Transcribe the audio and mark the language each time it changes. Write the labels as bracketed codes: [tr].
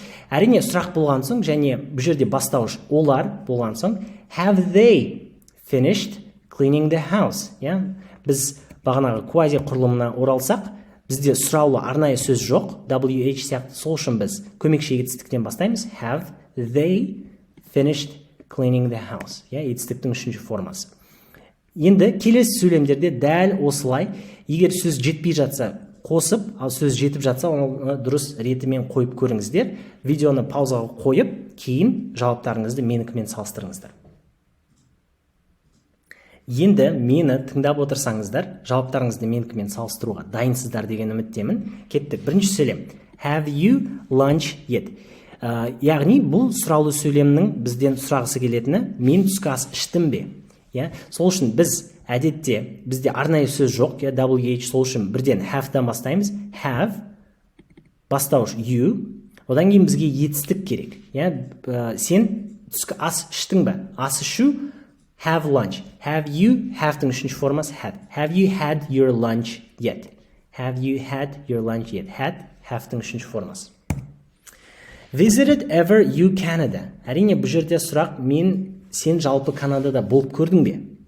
[kk] Әрине сұрақ болған соң және бұл жерде бастауыш олар болған соң [en] have they finished cleaning the house? [kk] Біз бағанағы квази құрылымына оралсақ, бізде сұраулы арнайы сөз жоқ, WH сияқты, сол үшін біз көмекші етістіктен бастаймыз. [en] Have they finished cleaning the house? [kk] Етістіктің үшінші формасы. Енді келесі сөйлемдерде дәл осылай, егер сөз жетпей жатса қосып, ал сөз жетіп жатса, оны дұрыс ретімен қойып көріңіздер. Видеоны паузаға қойып, кейін жауаптарыңызды менікімен салыстырыңыздар. Енді мені тыңдап отырсаңыздар, жауаптарыңызды менікімен салыстыруға дайынсыздар деген үміттемін. Кеттік. Бірінші сөйлем. [en] Have you lunch yet? [kk] Яғни бұл сұраулы сөйлемнің бізден сұрағысы келетіні, мен түскі ас іштім бе? Сол үшін біз әдетте, бізде арнайы сөз жоқ, WH, сол үшін бірден have-дан бастаймыз. Have, бастауыш you, одан кейін бізге етістік керек. Сен түскі ас іштің бе? Ас ішу, have lunch. [en] Have you, [kk] have-тың үшінші формасы [en] had. Have you had your lunch yet? Have you had your lunch yet? [kk] Had, have-тың үшінші формасы. [en] Visited ever you Canada? [kk] Әрине, бұл жерде сұрақ, сен жалпы Канадада болып көрдің бе?